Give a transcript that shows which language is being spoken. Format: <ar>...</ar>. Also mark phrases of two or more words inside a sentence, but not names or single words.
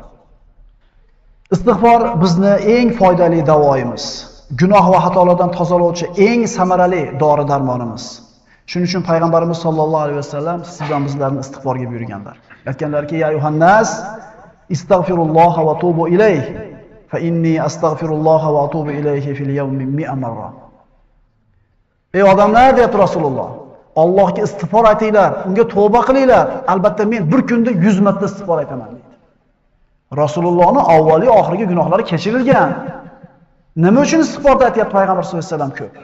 <uz>Istig'for bizni eng foydali davoimiz. Gunoh va xatolardan tozalovchi eng samarali dori-darmonimiz. Shuning uchun payg'ambarimiz</uz> <ar>صلى الله عليه وسلم</ar> <uz>sizdan bizlarni istig'forga buyurganlar.</uz> <ar>Aytganlarki: "يا أيها الناس استغفروا الله وتوبوا إليه فإني أستغفر الله وأتوب إليه في اليوم 100 مرة."</ar> <uz>Ey odamlar, deyapti Rasululloh, Allohga istig'for aytinglar, unga tavba qilinglar. Albatta men bir kunda 100 marta istig'for aytaman deydi. Rasulullohning avvaliy oxirgi gunohlari kechirilgan. Nima uchun istig'forda aytyapti payg'ambar</uz> <ar>صلى الله عليه وسلم</ar> <uz>ko'p?</uz>